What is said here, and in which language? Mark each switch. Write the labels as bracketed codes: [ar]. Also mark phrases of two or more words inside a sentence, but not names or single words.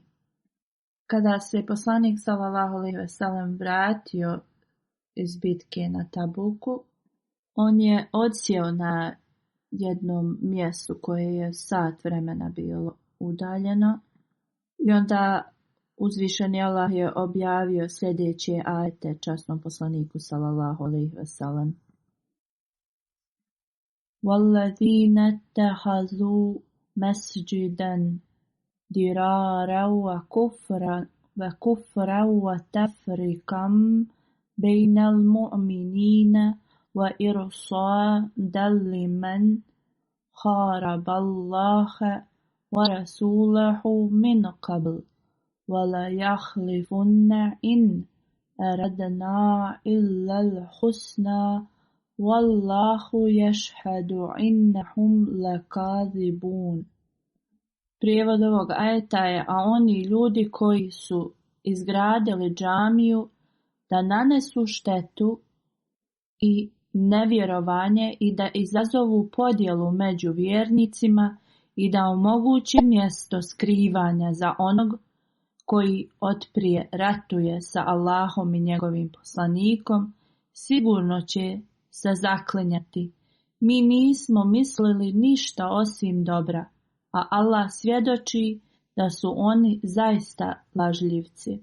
[bs] Kada se poslanik [ar] صلى الله عليه وسلم [bs] vratio iz bitke na Tabuku, on je odsjeo na jednom mjestu koje je sat vremena bilo udaljeno i onda uzvišeni Allah je objavio sljedeće ajete časnom poslaniku [ar] صلى الله عليه وسلم. وَالَّذِينَ اتَّخَذُوا مَسْجِدًا ضِرَارًا وَكُفْرًا وَتَفْرِيقًا بَيْنَ الْمُؤْمِنِينَ وَإِرْصَادًا لِمَنْ حَارَبَ اللَّهَ وَرَسُولَهُ مِنْ قَبْلُ وَلَيَحْلِفُنَّ إِنْ أردنا إلا الحسنى والله يشهد إنهم لكاذبون. [bs] Prijevod ovog ajeta je: a oni ljudi koji su izgradili džamiju da nanesu štetu i nevjerovanje i da izazovu podjelu među vjernicima i da omogući mjesto skrivanja za onog koji otprije ratuje sa Allahom i njegovim poslanikom, sigurno će se zaklinjati: mi nismo mislili ništa osim dobra, a Allah svjedoči da su oni zaista lažljivci.